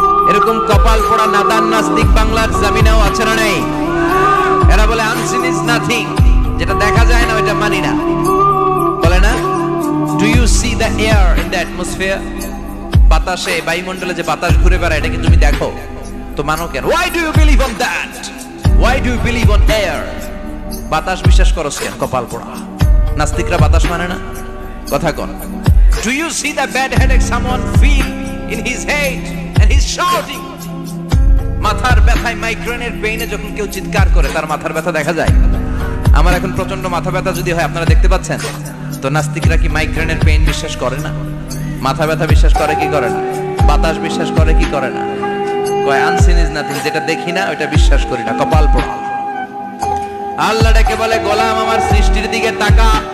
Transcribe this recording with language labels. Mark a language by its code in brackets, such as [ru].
[bn] এরকম কপাল পোড়া নাদান নাস্তিক বাংলার জমিনেও আছে না নেই? এরা বলে [en] unseen is nothing, [bn] যেটা দেখা যায় না ওটা মানি না। বলে না, [en] Do you see the air in the atmosphere? [bn] বাতাসে, বায়ুমণ্ডলে যে বাতাস ঘুরে বেড়ায়, এটা কি তুমি দেখো? তো মানো কেন? [en] Why do you believe on that? Why do you believe on air? [bn] বাতাস বিশ্বাস করো কেন? কপাল পোড়া নাস্তিকরা বাতাস মানে না। কথা কোন? [en] Do you see the bad headache someone feel in his head and he's shouting? [bn] মাথার ব্যথায়, মাইগ্রেনের পেইনে যখন কেউ চিৎকার করে তার মাথার ব্যথা দেখা যায়। আমার এখন প্রচন্ড মাথা ব্যথা যদি হয়, আপনারা দেখতে পাচ্ছেন তো, নাস্তিকরা কি মাইগ্রেনের পেইন বিশ্বাস করে না? মাথা ব্যথা বিশ্বাস করে কি করে না? বাতাস বিশ্বাস করে কি করে না? কয় [en] unseen is nothing, [bn] যেটা দেখি না ওটা বিশ্বাস করি না। কপাল পোড়া। আল্লাহ ডেকে বলে, গোলাম আমার সৃষ্টির দিকে তাকা।